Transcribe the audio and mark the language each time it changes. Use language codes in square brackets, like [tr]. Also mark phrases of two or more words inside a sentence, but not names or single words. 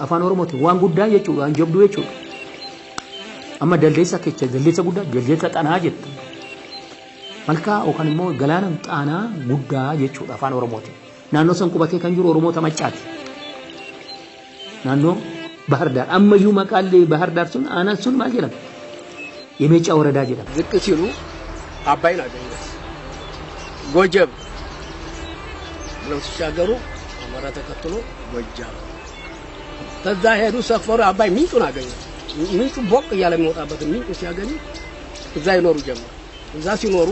[om] Afaan Oromooti waan guddaa jechuudha, waan jabduu jechuudha. Amma daldeessa kecha daldeessa guddaa daldeessa Xaanaa jettu. Malkaa yookaan immoo galaana Xaanaa guddaa jechuudha afaan Oromooti. Naannoo san qubatee kan jiru Oromoota Maccaati. Naannoo Bahar Daar ammayyuu maqaalee Bahar Daar sun aanaan sun maal jedhama? የሜጫ ወረዳ jedhama. [am] ዝቅ ሲሉ አባይን አገኙት። ጎጀብ ብለው ሲሻገሩ አማራ ተከትሎ ጎጃም ከዛ ሄዱ ሰፈሩ አባይ ምንጩን አገኙት። ምንጩ ቦቅ እያለ የሚወጣበት ምንጩ ሲያገኙ እዛ ይኖሩ ጀመሩ። እዛ ሲኖሩ